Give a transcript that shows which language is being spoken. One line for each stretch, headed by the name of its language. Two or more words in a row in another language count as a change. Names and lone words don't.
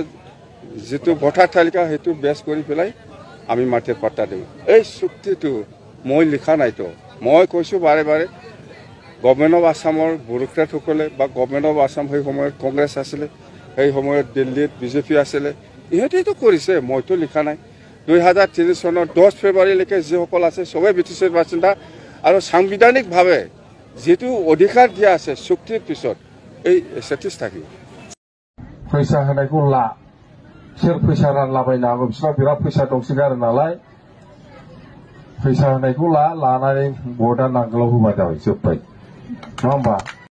Assamese: যিটো ভোটাৰ তালিকা সেইটো বেছ কৰি পেলাই আমি মাটিৰ পাট্টা দিওঁ এই চুক্তিটো মই লিখা নাইতো মই কৈছো বাৰে
English: government of Assam
Assamese: ব্যুৰক্ৰেটসকলে বা
English: government of Assam
Assamese: সেই সময়ত কংগ্ৰেছ আছিলে সেই সময়ত দিল্লীত BJP আছিলে ইহঁতেতো কৰিছে মইতো লিখা নাই 2003 চনৰ 10 ফেব্ৰুৱাৰীলৈকে যিসকল আছে সবেই BTCৰ বাসিন্দা আৰু সাংবিধানিকভাৱে যেটো অধিকাৰ দিয়া আছে চুক্তিৰ পিছত এই এসেটিস থাকি
Bodo: फैसा होनायखौ ला सोर फैसा रानलाबायनो हागौ बिसोरनाव बिराद फैसा दंसोगारो नालाय फैसा होनायखौ लानानै भटआ नांगोलाव होबा जाबाय जोब्बाय नङा होमबा